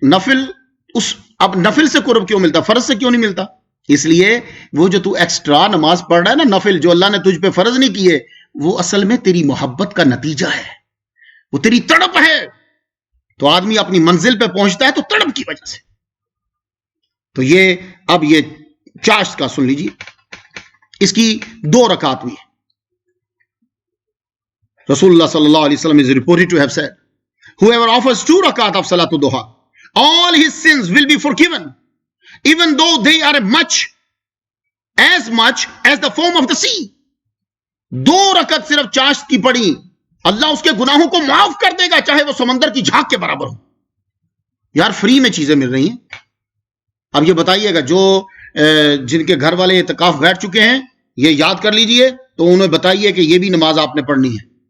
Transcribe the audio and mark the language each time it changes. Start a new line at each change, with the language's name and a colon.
Urdu: نفل اب نفل سے قرب کیوں ملتا, فرض سے کیوں نہیں ملتا؟ اس لیے وہ جو تو ایکسٹرا نماز پڑھ رہا ہے نا, نفل جو اللہ نے تجھ پہ فرض نہیں کیے, وہ اصل میں تیری محبت کا نتیجہ ہے, وہ تیری تڑپ ہے. تو آدمی اپنی منزل پہ پہنچتا ہے تو تڑپ کی وجہ سے. تو یہ اب یہ چاشت کا سن لیجئے, اس کی 2 رکعت بھی ہے.
English: رسول اللہ صلی اللہ علیہ وسلم is reported to have said, whoever offers 2 rakat of Salatul Duha, all his sins will be forgiven, even though they are as much as the foam of the sea.
Urdu: 2 رکعت صرف چاشت کی پڑھی, اللہ اس کے گناہوں کو معاف کر دے گا چاہے وہ سمندر کی جھاگ کے برابر ہو. یار فری میں چیزیں مل رہی ہیں. اب یہ بتائیے گا جو جن کے گھر والے اعتکاف بیٹھ چکے ہیں, یہ یاد کر لیجئے, تو انہیں بتائیے کہ یہ بھی نماز آپ نے پڑھنی ہے.